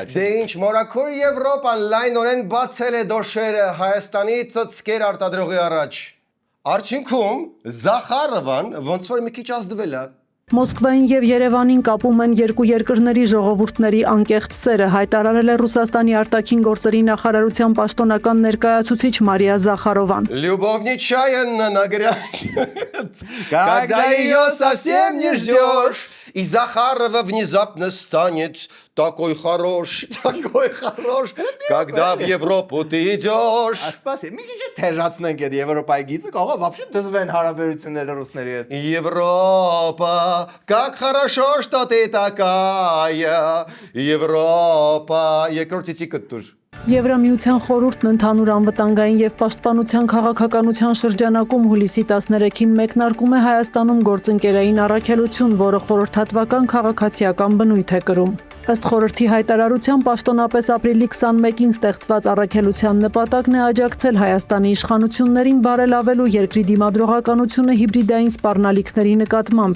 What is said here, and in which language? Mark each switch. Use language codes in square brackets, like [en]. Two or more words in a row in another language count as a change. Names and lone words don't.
[hy] Դե ինչ, մորակոր Եվրոպան լայնորեն բացել է դոշերը Հայաստանի ծծկեր արտադրողի առաջ։ Արդյունքում Զախարովան ոնց որ մի քիչ ազդվել է։ Մոսկվային եւ Երևանին կապում են երկու երկրների ժողովուրդների անկեղծ սերը, հայտարարել է Ռուսաստանի արտաքին գործերի նախարարության պաշտոնական ներկայացուցիչ Մարիա Զախարովան։ [ru] Любовничаянно когда ее совсем не ждешь, и Захарова внезапно станет такой хорош, когда в Европу ты идешь։ [hy] Ասպասի, մի քիչ թեժացնենք այդ Եվրոպայի գիծը, կարող вообще դզվեն հարաբերությունները ռուսների հետ։ [ru] Европа, как хорошо, что ты такая, Европа, [hy] երկրորդ ցիկը դուր։ Եվրամիության խորհուրդն ընդհանուր անվտանգային եւ պաշտպանության քաղաքականության շրջանակում հուլիսի 13-ին մեկնարկում է Հայաստանում գործընկերային առաքելություն, որը խորհրդատվական քաղաքացիական բնույթ է կրում։ Ըստ խորհրդի հայտարարության պաշտոնապես ապրիլի 21-ին ստեղծված առաքելության նպատակն է աջակցել Հայաստանի իշխանություններին բարելավելու երկրի դիմադրողականությունը հիբրիդային սպառնալիքների նկատմամբ։